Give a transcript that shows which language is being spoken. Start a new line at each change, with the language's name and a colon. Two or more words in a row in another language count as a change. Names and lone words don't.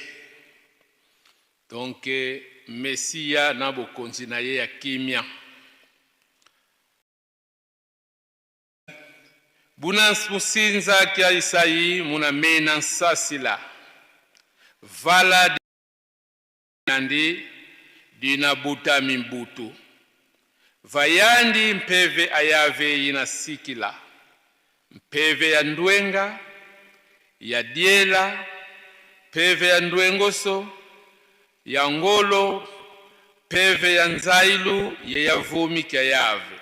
Lingala: Donc Messia na bokonzi na ye ya kimia.
Kongo: Buna musinza kia Isayi muna mena sasila. Vala nandi dina buta mimbutu. Vayandi mpeve ayave ina sikila. Mpeve ya ndwenga, ya diela, peve ya ndwengoso, ya ngolo, peve ya nzailu, ya vumi kia yave.